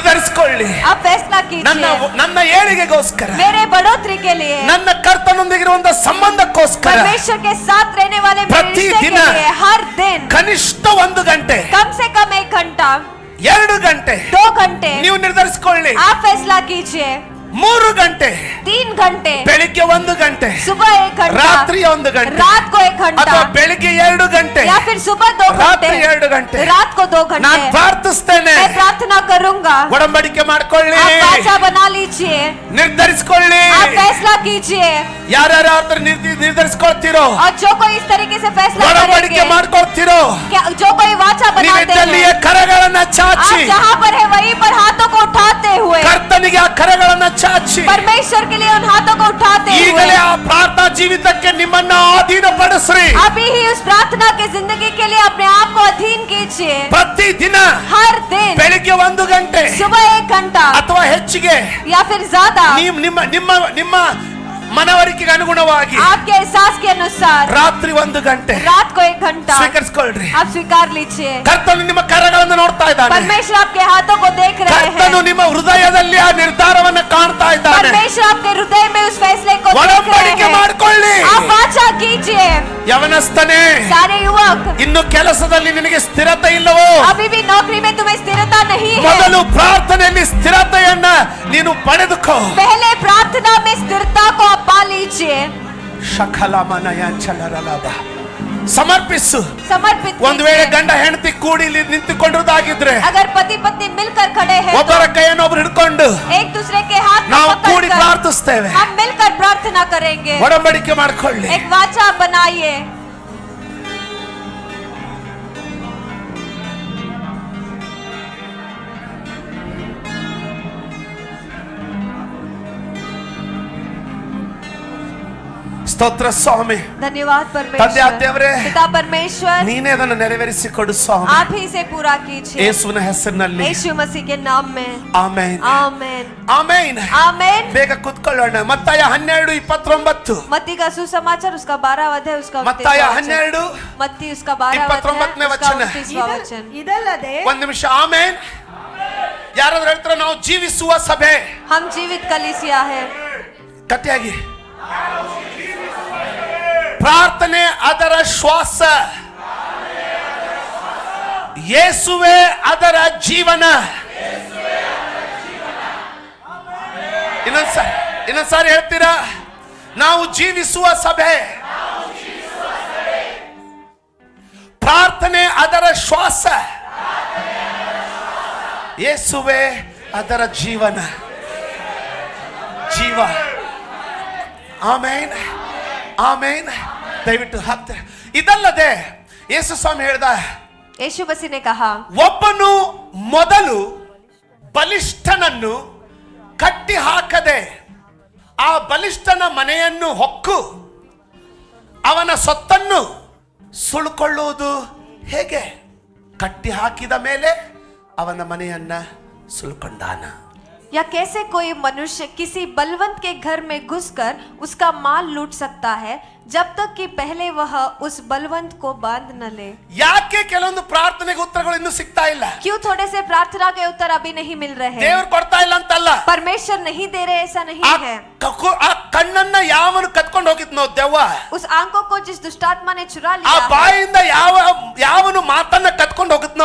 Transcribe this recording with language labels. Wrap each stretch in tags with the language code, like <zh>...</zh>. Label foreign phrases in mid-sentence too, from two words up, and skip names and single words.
<kn>ನಿರ್ಧರಿಸಿಕೊಳ್ಳಿ.</kn> <hi>आप फैसला</hi> <kn>ನನ್ನ</kn> <hi>कीजिए</hi> <kn>ನನ್ನ ಏಳಿಗೆಗೋಸ್ಕರ,</kn> <hi>मेरे बढ़ोतरी के लिए,</hi> <kn>ನನ್ನ ಕರ್ತನೊಂದಿಗಿರುವಂತ ಸಂಬಂಧಕ್ಕೋಸ್ಕರ</kn> <hi>परमेश्वर के साथ रहने वाले मेरे प्रति रिश्ते के दिन लिए हर दिन</hi> <kn>ಕನಿಷ್ಠ 1 ಗಂಟೆ,</kn> <hi>कम से कम 1 घंटा,</hi> <kn>2 ಗಂಟೆ</kn> <hi>2 घंटे</hi> <kn>ನೀವು ನಿರ್ಧರಿಸಿಕೊಳ್ಳಿ.</kn> <hi>आप फैसला कीजिए.</hi> <kn>3 ಗಂಟೆ,</kn> <hi>3 घंटे,</hi> <kn>ಬೆಳಿಗ್ಗೆ 1 ಗಂಟೆ,</kn> <hi>सुबह 1 घंटा,</hi> <kn>ರಾತ್ರಿ 1 ಗಂಟೆ,</kn> <hi>रात को 1 घंटा,</hi> <kn>ಅಥವಾ ಬೆಳಿಗ್ಗೆ 2 ಗಂಟೆ,</kn> <hi>या फिर सुबह 2 घंटे,</hi> <kn>ರಾತ್ರಿ 2 ಗಂಟೆ.</kn> <hi>रात को 2</hi> <kn>ನಾನು</kn> <hi>घंटे</hi> <kn>ಪ್ರಾರ್ಥಿಸ್ತೇನೆ.</kn> <hi>मैं प्रार्थना करूंगा.</hi> <kn>ಒಡಂಬಡಿಕೆ ಮಾಡ್ಕೊಳ್ಳಿ,</kn> <hi>आप वाचा बना लीजिए,</hi> <kn>ನಿರ್ಧರಿಸಿಕೊಳ್ಳಿ.</kn> <hi>आप फैसला कीजिए.</hi> <kn>ಯಾರ್ಯಾರು ನಿರ್ಧರಿಸ್ಕೊಳ್ತೀರೋ,</kn> <hi>और जो कोई इस तरीके से फैसला</hi> <kn>ಒಡಂಬಡಿಕೆ</kn> <hi>करेंगे,</hi> <kn>ಮಾಡ್ಕೊಳ್ತೀರೋ,</kn> <hi>जो कोई वाचा बनाते</hi> <kn>ನೀವಿದ್ದಲ್ಲಿಯೇ</kn> <hi>हैं,</hi> <kn>ಕರಗಳನ್ನ</kn> <hi>आप</hi> <kn>ಚಾಚಿ,</kn> <hi>जहाँ पर है वहीं पर हाथों को उठाते हुए</hi> <kn>ಕರ್ತನಿಗೆ ಆ ಕರಗಳನ್ನ ಚಾಚಿ,</kn> <hi>परमेश्वर के लिए उन हाथों को उठाते हुए</hi> <kn>ಈಗಲೇ ಆ ಪ್ರಾರ್ಥನಾ ಜೀವಿತಕ್ಕೆ ನಿಮ್ಮನ್ನ ಅಧೀನಪಡಿಸ್ರಿ.</kn> <hi>अभी ही उस प्रार्थना की जिंदगी के लिए अपने आप को अधीन कीजिए.</hi> <kn>ಪ್ರತಿದಿನ</kn> <hi>हर दिन</hi> <kn>ಬೆಳಿಗ್ಗೆ 1 ಗಂಟೆ</kn> <hi>सुबह 1 घंटा</hi> <kn>ಅಥವಾ ಹೆಚ್ಚಿಗೆ</kn> <hi>या फिर ज्यादा</hi> <kn>ನಿಮ್ಮ ನಿಮ್ಮ ನಿಮ್ಮ ಮನವರಿಕೆಗೆ ಅನುಗುಣವಾಗಿ</kn> <hi>आपके एहसास के अनुसार</hi> <kn>ರಾತ್ರಿ 1 ಗಂಟೆ</kn> <hi>रात को 1 घंटा</hi> <kn>ಸ್ವೀಕರಿಸಿಕೊಳ್ಳ್ರಿ.</kn> <hi>आप स्वीकार लीजिए.</hi> <kn>ಕರ್ತನು ನಿಮ್ಮ ಕರಗಳನ್ನು ನೋಡ್ತಾ ಇದ್ದಾನೆ.</kn> <hi>परमेश्वर आपके हाथों को देख रहे</hi> <kn>ಕರ್ತನು</kn> <hi>हैं.</hi> <kn>ನಿಮ್ಮ ಹೃದಯದಲ್ಲಿ ಆ ನಿರ್ಧಾರವನ್ನು ಕಾಣ್ತಾ ಇದ್ದಾನೆ.</kn> <hi>परमेश्वर आपके हृदय में उस फैसले को देख रहे</hi> <kn>ಒಡಂಬಡಿಕೆ</kn> <hi>हैं.</hi> <kn>ಮಾಡಿಕೊಳ್ಳಿ.</kn> <hi>आप वाचा कीजिए.</hi> <kn>ಯವನಸ್ಥನೇ,</kn> <hi>सारे युवक,</hi> <kn>ಇನ್ನು ಕೆಲಸದಲ್ಲಿ ನಿನಗೆ ಸ್ಥಿರತೆ ಇಲ್ಲವೋ?</kn> <hi>अभी भी नौकरी में तुम्हें स्थिरता नहीं है.</hi> <kn>ಮೊದಲು ಪ್ರಾರ್ಥನೆಯಲ್ಲಿ ಸ್ಥಿರತೆಯನ್ನ ನೀನು ಪಡೆದುಕೋ.</kn> <hi>पहले प्रार्थना में स्थिरता को आप पा लीजिए.</hi> <kn>ಶಕಲಮನಯಾಂಚಲರಲಭ. ಸಮರ್ಪಿಸು.</kn> <hi>समर्पित</hi> <kn>ಒಂದು ವೇಳೆ</kn> <hi>कीजिए.</hi> <kn>ಗಂಡ ಹೆಂಡತಿ ಕೂಡಿ ಇಲ್ಲಿ ನಿಂತುಕೊಂಡಿರೋದಾಗಿದ್ರೆ</kn> <hi>अगर पति पत्नी मिलकर खड़े हैं</hi> <kn>ಒಬ್ಬರ ಕೈಯನ್ನು ಒಬ್ರು ಹಿಡ್ಕೊಂಡು</kn> <hi>तो एक दूसरे के हाथ को</hi> <kn>ನಾವು ಕೂಡಿ</kn> <hi>पकड़कर</hi> <kn>ಪ್ರಾರ್ಥಿಸ್ತೇವೆ.</kn> <hi>हम मिलकर प्रार्थना करेंगे.</hi> <kn>ಒಡಂಬಡಿಕೆ ಮಾಡಿಕೊಳ್ಳಿ.</kn> <hi>एक वाचा बनाइए.</hi> <kn>ಸ್ತೋತ್ರ ಸ್ವಾಮಿ.</kn> <hi>धन्यवाद</hi> <kn>ತಂದೆ</kn> <hi>परमेश्वर.</hi> <kn>ದೇವರೇ,</kn> <hi>पिता परमेश्वर,</hi> <kn>ನೀನೇ ಅದನ್ನು ನೆರವೇರಿಸಿಕೊಡು ಸ್ವಾಮಿ.</kn> <hi>आप ही से पूरा कीजिए.</hi> <kn>ಯೇಸುವಿನ ಹೆಸರಿನಲ್ಲಿ</kn> <hi>यीशु मसीह के नाम में</hi> <kn>ಆಮೆನ್.</kn> <hi>आमेन.</hi> <kn>ಆಮೆನ್.</kn> <hi>आमेन.</hi> <kn>ಬೇಗ ಕೂತ್ಕೊಳ್ಳೋಣ. ಮತ್ತಾಯ 12:29.</kn> <hi>मत्ती का सुसमाचार उसका 12 अध्याय उसका</hi> <kn>ಮತ್ತಾಯ</kn> <hi>29वां वचन.</hi> <kn>12</kn> <hi>मत्ती उसका 12</hi> <kn>29ನೇ</kn> <hi>अध्याय उसका</hi> <kn>ವಚನ.</kn> <hi>29वां वचन.</hi> <kn>ಇದಲ್ಲದೆ ಒಂದು ನಿಮಿಷ. ಆಮೆನ್. ಯಾರಾದ್ರೂ ಹೇಳ್ತಾರೆ ನಾವು ಜೀವಿಸುವ ಸಭೆ?</kn> <hi>हम जीवित कलीसिया है.</hi> <kn>ಗಟ್ಟಿಯಾಗಿ. ಪ್ರಾರ್ಥನೆ ಅದರ ಶ್ವಾಸ, ಯೇಸುವೆ ಅದರ ಜೀವನ. ಇನ್ನೊಂದ್ಸಾರಿ ಹೇಳ್ತೀರಾ? ನಾವು ಜೀವಿಸುವ ಸಭೆ, ಪ್ರಾರ್ಥನೆ ಅದರ ಶ್ವಾಸ, ಯೇಸುವೆ ಅದರ ಜೀವನ. ಜೀವ. ಆಮೇನ್, ಆಮೇನ್. ದಯವಿಟ್ಟು ಹಾಕ್ತಾರೆ. ಇದಲ್ಲದೆ ಯೇಸು ಸ್ವಾಮಿ ಹೇಳ್ದ,</kn> <hi>यीशु मसीह ने कहा,</hi> <kn>ಒಬ್ಬನು ಮೊದಲು ಬಲಿಷ್ಠನನ್ನು ಕಟ್ಟಿ ಹಾಕದೆ ಆ ಬಲಿಷ್ಠನ ಮನೆಯನ್ನು ಹೊಕ್ಕು ಅವನ ಸೊತ್ತನ್ನು ಸುಳ್ಕೊಳ್ಳುವುದು ಹೇಗೆ? ಕಟ್ಟಿ ಹಾಕಿದ ಮೇಲೆ ಅವನ ಮನೆಯನ್ನ ಸುಳ್ಕೊಂಡಾನ.</kn> <hi>या कैसे कोई मनुष्य किसी बलवंत के घर में घुसकर उसका माल लूट सकता है जब तक कि पहले वह उस बलवंत को बांध न ले.</hi> <kn>ಯಾಕೆ ಕೆಲವೊಂದು ಪ್ರಾರ್ಥನೆಗೆ ಉತ್ತರಗಳು ಇನ್ನೂ ಸಿಗ್ತಾ ಇಲ್ಲ?</kn> <hi>क्यों थोड़े से प्रार्थना के उत्तर अभी नहीं मिल रहे हैं?</hi> <kn>ದೇವರು ಕೊಡ್ತಾ ಇಲ್ಲ ಅಂತಲ್ಲ,</kn> <hi>परमेश्वर नहीं दे रहे ऐसा नहीं है.</hi> <kn>ಆ ಕಣ್ಣನ್ನ ಯಾವನು ಕತ್ಕೊಂಡು ಹೋಗಿದ್ನೋ ದೆವ್ವ,</kn> <hi>उस आंखों को जिस दुष्टात्मा ने चुरा</hi> <kn>ಆ</kn> <hi>लिया,</hi> <kn>ಬಾಯಿಂದ ಯಾವನು ಮಾತನ್ನ ಕತ್ಕೊಂಡು ಹೋಗುತ್ತೋ,</kn>